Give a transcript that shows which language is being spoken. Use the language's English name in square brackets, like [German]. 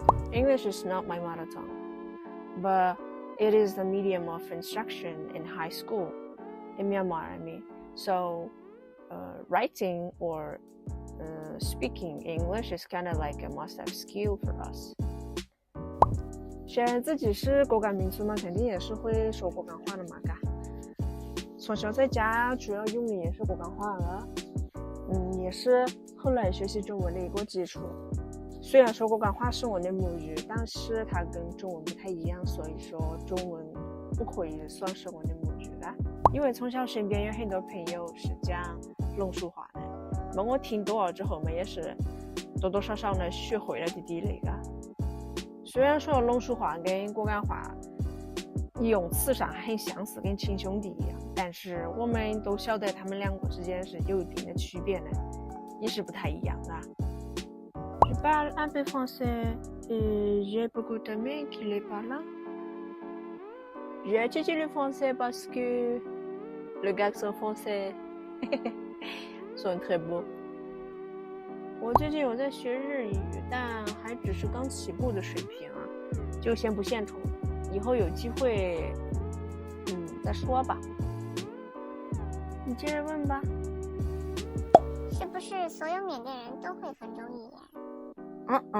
[English] English is not my mother tongue, but it is the medium of instruction in high school in Myanmar, I mean. So writing or speaking English is kind of like a must-have skill for us. [Chinese] 虽然自己是果敢民族嘛，肯定也是会说果敢话的嘛，嘎。从小在家主要用的也是果敢话了，也是后来学习中文的一个基础。虽然说果敢话是我的母语，但是它跟中文不太一样，所以说中文不可以算是我的母语啦。因为从小身边有很多朋友是讲龙树话的，那我听多了之后嘛，也是多多少少呢学会了滴那个。虽然说龙树话跟果敢话用词上很相似，跟亲兄弟一样，但是我们都晓得他们两个之间是有一定的区别的，也是不太一样的。 [French] Je parle un peu français et j'ai beaucoup d'amis qui le parlent. J'ai étudié le français parce que le garçon français sont très beaux. [Chinese] 我最近有在学日语，但还只是刚起步的水平就先不献丑，以后有机会再说吧。你接着问吧。是不是所有缅甸人都会很种语言？